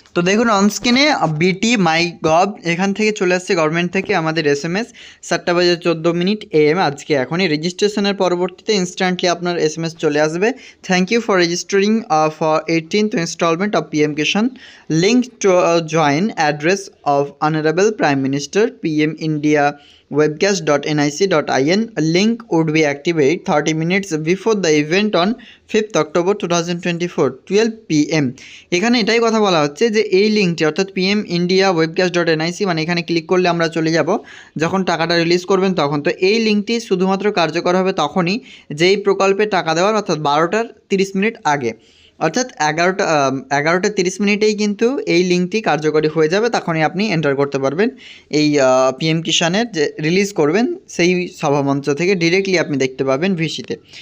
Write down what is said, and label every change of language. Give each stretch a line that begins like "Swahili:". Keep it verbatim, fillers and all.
Bangla: তো দেখুন অনস্ক্রিনে বিটি মাই গভ এখান থেকে চলে আসছে গভর্নমেন্ট থেকে আমাদের এস এম এস। সাতটা বাজে চোদ্দো মিনিট এএম আজকে। এখনই রেজিস্ট্রেশনের পরবর্তীতে ইনস্ট্যান্টলি আপনার এস এম এস চলে আসবে।
English: Thank you for registering for eighteenth instalment of PM Kisan.
Bangla: Link
English: Link to uh, join address of Honorable Prime Minister P M India webcast.nic.in. Link would be activated thirty minutes before the event on fifth October two thousand twenty four, twelve P M.
Bangla: এখানে এটাই কথা বলা হচ্ছে যে এই লিঙ্কটি অর্থাৎ PM India webcast dot NIC মানে এখানে ক্লিক করলে আমরা চলে যাব যখন টাকাটা রিলিজ করবেন তখন। তো এই লিঙ্কটি শুধুমাত্র কার্যকর হবে তখনই যেই প্রকল্পে টাকা দেওয়ার অর্থাৎ বারোটার তিরিশ মিনিট আগে অর্থাৎ এগারোটা এগারোটা তিরিশ মিনিটেই কিন্তু এই লিঙ্কটি কার্যকরী হয়ে যাবে, তখনই আপনি এন্টার করতে পারবেন এই পিএম কিষাণের যে রিলিজ করবেন সেই সভামঞ্চ থেকে ডিরেক্টলি আপনি দেখতে পাবেন ভিসিতে।